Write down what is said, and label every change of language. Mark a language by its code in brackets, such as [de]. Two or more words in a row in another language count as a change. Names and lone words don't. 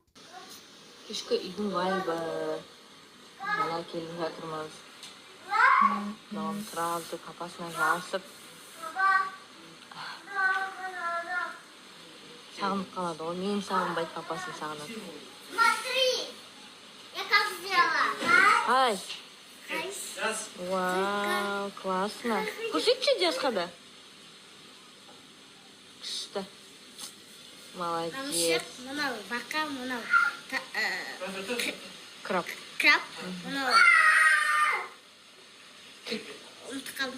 [kk] Кешкі үйдің вайбы. Бала келіп жатырмыз. Балам тұрады, папасына жасып. Сағынып қалады ғой. Мен сағынбайды, папасын сағынады. [ru] Смотри, я как сделала. Ай! Вау, классно. [kk] Көрсетші жасқада. Күшті. Молодец. Мынау бақа, мынау Краб. краб, мынау ұмытып қалдым.